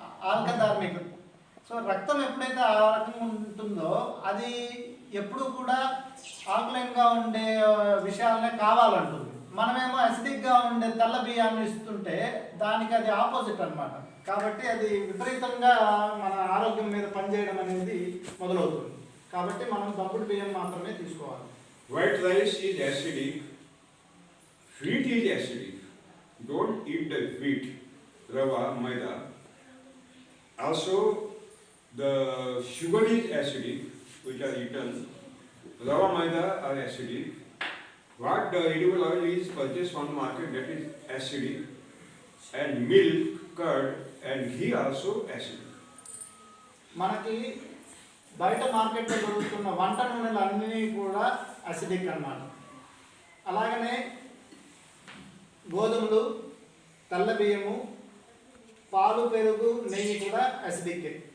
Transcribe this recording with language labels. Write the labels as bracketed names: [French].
[Telugu] ఆల్కధర్మిక్. So రక్తం ఎప్పుడైతే ఆ రకంగా ఉంటుందో అది ఎప్పుడు కూడా ఆల్కలైన్గా ఉండే విషయాలనే కావాలంటుంది. మనమేమో అసిడిక్గా ఉండే తెల్ల బియ్యాన్ని ఇస్తుంటే దానికి అది ఆపోజిట్ అన్నమాట. కాబట్టి అది విపరీతంగా మన ఆరోగ్యం మీద పనిచేయడం అనేది మొదలవుతుంది. కాబట్టి మనం దంపుడు బియ్యం మాత్రమే తీసుకోవాలి. [English] White rice is acidic. Wheat is acidic. Don't eat the wheat, rava, maida. Also, the sugar is acidic, which are eaten. Rava, maida are acidic. What the edible oil is purchased from the market, that is acidic. And milk, curd, and ghee also acidic. [Telugu] మనకి బయట మార్కెట్లో దొరుకుతున్న వంట నూనెలు అన్నీ కూడా acidic అన్నమాట. అలాగనే గోధుమలు, తెల్ల బియ్యము, పాలు, పెరుగు, నెయ్యి కూడా అసిడిక్.